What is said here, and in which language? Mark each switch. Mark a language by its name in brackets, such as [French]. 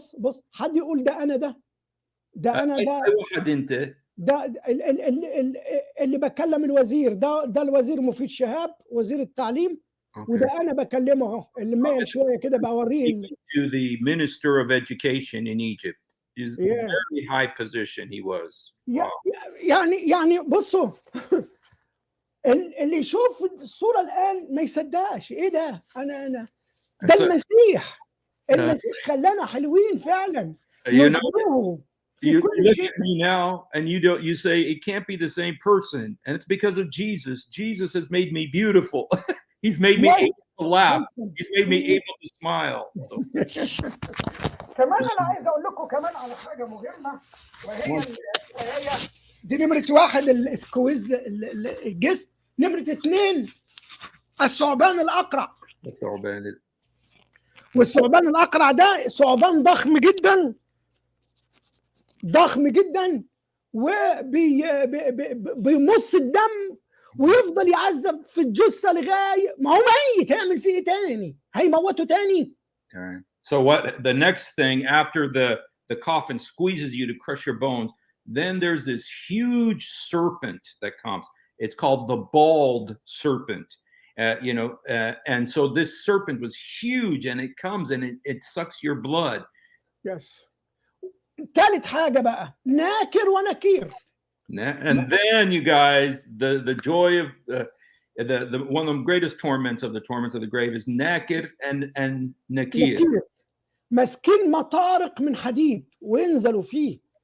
[Arabic] بص حد يقول ده أنا ده أنا ده. أي واحد أنت؟ ده اللي بكلم الوزير ده الوزير مفيد شهاب وزير التعليم. وده انا بكلمه اهو اللي مايل شويه كده بوريه. [English] To the minister of education in Egypt. Is a very high position he was. Wow. [Arabic] يعني بصوا اللي يشوف الصوره الان ما يصدقش ايه ده. انا ده المسيح خلانا حلوين فعلا. [English] You know, you look at me now and you say it can't be the same person, and it's because of Jesus. Jesus has made me beautiful. He's made me able to laugh. He's made me able to smile. So. [Arabic] كمان انا عايز اقول لكم كمان على حاجه مهمه، وهي دي نمره واحد السكويز الجسم. نمره اثنين الثعبان الاقرع. والثعبان الاقرع ده ثعبان ضخم جدا وبيمص الدم ويفضل يعذب في الجثة لغاية ما هو ميت، هيعمل فيه إيه تاني؟ هيموته تاني؟ [English] All right. So what the next thing after the coffin squeezes you to crush your bones, then there's this huge serpent that comes. It's called the bald serpent. And so this serpent was huge, and it comes and it sucks your blood. Yes. [Arabic] تالت حاجة بقى ناكر ونكير. [English] And then you guys, the joy of the one of the greatest torments of the grave is nakir and nakir. [Arabic] نكير ماسكين مطارق من حديد وينزلوا فيه.